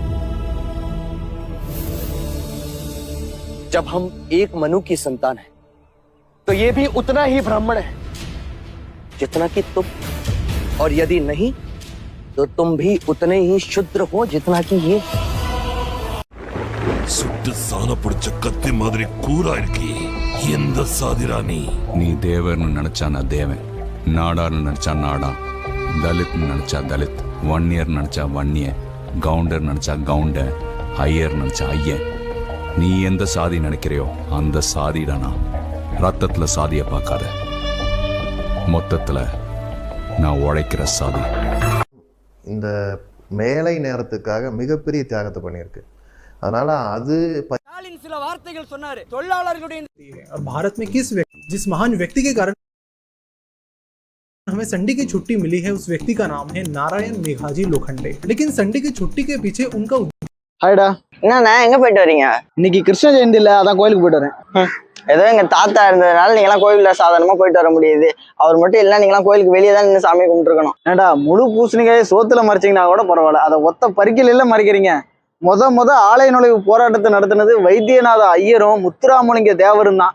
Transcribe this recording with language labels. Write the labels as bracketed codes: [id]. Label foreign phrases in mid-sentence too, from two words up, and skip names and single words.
[hi] जब हम एक मनु की संतान हैं, तो ये भी उतना ही ब्राह्मण है जितना कि तुम, और यदि नहीं तो तुम भी उतने ही शूद्र हो जितना कि ये। [ta] சுட்டு சாண பிடிச்ச கத்தி மாதிரி கூரா இருக்கி எந்த சாதிரா நீ தேவர்னு நினைச்சா நான் தேவன், நாடார்னு நினைச்சா நாடா, தலித்னு நினைச்சா தலித், வன்னியர் நினைச்சா வன்னிய, கவுண்டர் நினைச்சா கவுண்ட, ஐயர் நினைச்சா ஐயன். நீ எந்த சாதி நினைக்கிறையோ அந்த சாதிடா நான். ரத்தத்துல சாதியை பார்க்காத, மொத்தத்துல நான் உழைக்கிற சாதி. இந்த மேலை நேரத்துக்காக மிகப்பெரிய தியாகத்தை பண்ணியிருக்கு. அதனால அது சில வார்த்தைகள் சொன்னாரு தொழிலாளர்களுடைய [hi] और भारत में जिस महान व्यक्ति के कारण हमें संडे की छुट्टी मिली है, उस व्यक्ति का नाम है नारायण मेघाजी लोखंडे. लेकिन संडे की छुट्टी के पीछे उनका [ta] ஹாய்டா. என்னண்ணா எங்க போயிட்டு வரீங்க? இன்னைக்கு கிருஷ்ண ஜெயந்தி இல்ல, அதான் கோயிலுக்கு போயிட்டு வரேன். ஏதோ எங்க தாத்தா இருந்ததுனால நீங்களாம் கோயில்ல சாதாரணமா போயிட்டு வர முடியுது. அவர் மட்டும் இல்ல, நீங்களாம் கோயிலுக்கு வெளியே தான் நின்று சாமி கும்பிட்டு இருக்கணும். ஏண்டா முழு பூசணிக்காயை சோத்துல மறைச்சிங்கன்னா கூட பரவாயில்ல, அதை ஒத்த பறிக்கல மறைக்கிறீங்க. முத ஆலய நுழைவு போராட்டத்தை நடத்தினது வைத்தியநாத ஐயரும் முத்துராமலிங்க தேவரும் தான்.